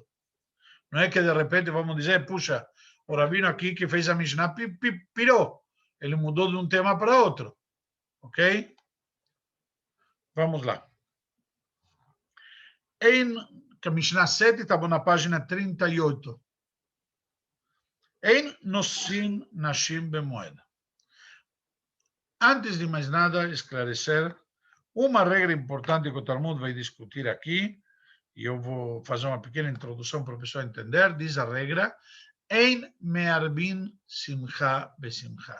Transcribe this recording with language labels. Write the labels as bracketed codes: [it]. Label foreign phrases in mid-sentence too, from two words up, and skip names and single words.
[pt] Não é que de repente vamos dizer, puxa, o rabino aqui que fez a Mishnah pirou. Ele mudou de um tema para outro. Ok? Vamos lá. A Mishnah 7 estava na página 38. [he] אין נושאין נשים במועד. [pt] Antes de mais nada, esclarecer uma regra importante que o Talmud vai discutir aqui, e eu vou fazer uma pequena introdução para o pessoal entender. Diz a regra, [he] אין מערבין שמחה בשמחה.